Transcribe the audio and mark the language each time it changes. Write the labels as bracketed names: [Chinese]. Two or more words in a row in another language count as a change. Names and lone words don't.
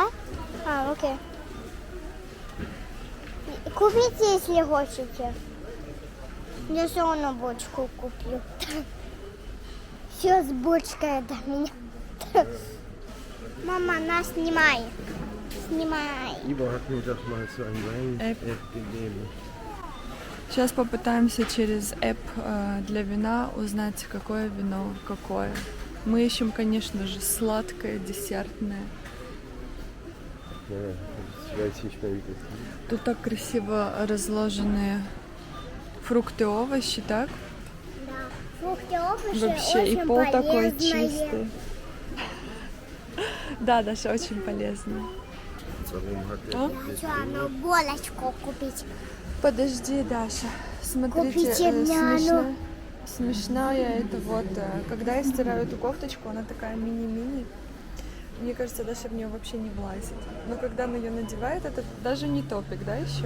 [Russian] А, окей. Купите, если хотите. Я все равно бочку куплю. Все с бочкой до меня. Мама, нас снимай. Снимай. [German] Ivo hat mir doch mal so ein Wein-App gegeben. [Russian] Сейчас попытаемся через app для вина узнать, какое вино какое. Мы ищем, конечно же, сладкое, десертное. [German] Ja, ich weiß nicht mehr, wie das ist. [Russian] Тут так красиво разложены фрукты, овощи, так? Да. Фрукты, овощи Вообще, и очень пол такой полезные. чистый. Да, Даша, очень полезно. [German] Warum hat [Russian] А? Хочу одну булочку купить. Подожди, Даша. Смотрите, Купите мне одну. смешная это вот, когда я стираю эту кофточку, она такая мини-мини. Мне кажется, Даша в нее вообще не влазит. Но когда она ее надевает, это даже не топик, да, еще?